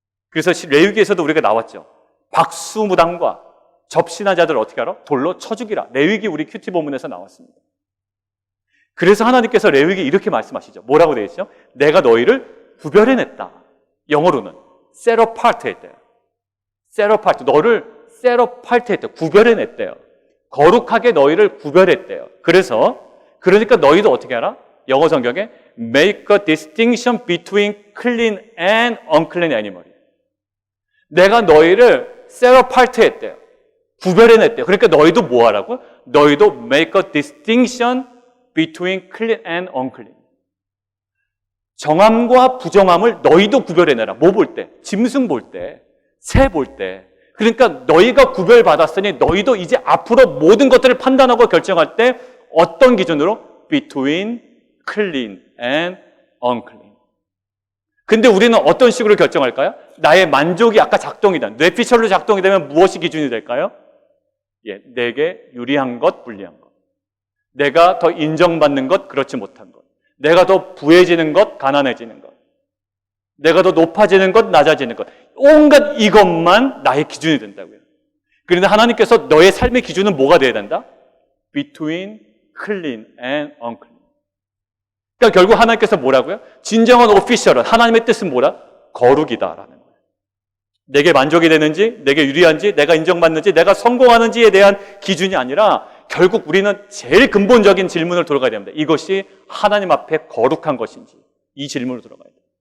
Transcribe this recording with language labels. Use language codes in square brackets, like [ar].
[ko] 그래서 레위기에서도 우리가 나왔죠. 박수무당과 접신한 자들을 어떻게 하라? 돌로 쳐 죽이라. 레위기 우리 큐티 본문에서 나왔습니다. 그래서 하나님께서 레위기에 이렇게 말씀하시죠. 뭐라고 되어 있죠? 내가 너희를 구별해냈다. 영어로는 [en] set apart [ko] 했대요. [en] set apart, [ko] 너를 set apart 했대요. 구별해냈대요. 거룩하게 너희를 구별했대요. 그러니까 너희도 어떻게 하라? 영어 성경에 [en] make a distinction between clean and unclean animal. [ko] 내가 너희를 [en] set apart [ko] 했대요. 구별해냈대요. 그러니까 너희도 뭐 하라고? 너희도 [en] make a distinction between clean and unclean. [ko] 정함과 부정함을 너희도 구별해내라. 뭐 볼 때? 짐승 볼 때, 새 볼 때. 그러니까 너희가 구별받았으니 너희도 이제 앞으로 모든 것들을 판단하고 결정할 때 어떤 기준으로? [en] Between clean and unclean. [ko] 근데 우리는 어떤 식으로 결정할까요? 나의 만족이 아까 작동이 된, 뇌피셜로 작동이 되면 무엇이 기준이 될까요? 예, 내게 유리한 것, 불리한 것. 내가 더 인정받는 것, 그렇지 못한 것. 내가 더 부해지는 것, 가난해지는 것. 내가 더 높아지는 것, 낮아지는 것. 온갖 이것만 나의 기준이 된다고요. 그런데 하나님께서 너의 삶의 기준은 뭐가 돼야 된다? [en] Between clean and unclean. [ko] 그러니까 결국 하나님께서 뭐라고요? 진정한 오피셜은 하나님의 뜻은 뭐라? 거룩이다라는 거예요. 내게 만족이 되는지, 내게 유리한지, 내가 인정받는지, 내가 성공하는지에 대한 기준이 아니라 결국 우리는 제일 근본적인 질문을 돌아가야 됩니다. 이것이 하나님 앞에 거룩한 것인지, 이 질문으로 돌아가야 돼요.